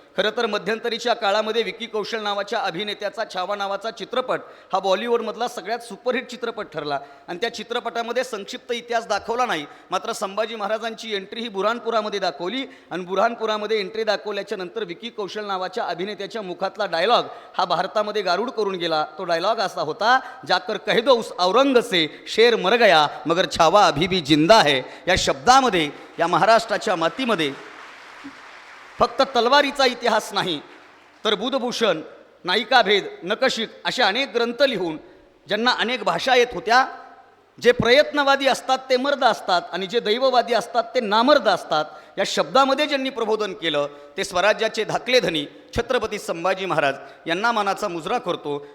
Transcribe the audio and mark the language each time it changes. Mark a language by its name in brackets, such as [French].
[Marathi] खरं तर मध्यंतरीच्या काळामध्ये विकी कौशल नावाच्या अभिनेत्याचा छावा नावाचा चित्रपट हा बॉलिवूडमधला सगळ्यात सुपरहिट चित्रपट ठरला आणि त्या चित्रपटामध्ये संक्षिप्त इतिहास दाखवला नाही, मात्र संभाजी महाराजांची एंट्री ही बुऱ्हाणपुरामध्ये दाखवली आणि बुऱ्हाणपुरामध्ये एंट्री दाखवल्याच्या नंतर विकी कौशल नावाच्या अभिनेत्याच्या मुखातला डायलॉग हा भारतामध्ये गारुड करून गेला. तो डायलॉग असा होता, [Hindi] जाकर कह दो उस औरंग से शेर मर गया मगर छावा अभी भी जिंदा है. [Marathi] या शब्दामध्ये या महाराष्ट्राच्या मातीमध्ये फक्त तलवारीचा इतिहास नाही तर बुधभूषण, नायिकाभेद, नकशिक असे अनेक ग्रंथ लिहून ज्यांना अनेक भाषा येत होत्या, जे प्रयत्नवादी असतात ते मर्द असतात आणि जे दैववादी असतात ते नामर्द असतात, या शब्दामध्ये ज्यांनी प्रबोधन केलं ते स्वराज्याचे धाकले धनी छत्रपती संभाजी महाराज यांना मानाचा मुजरा करतो.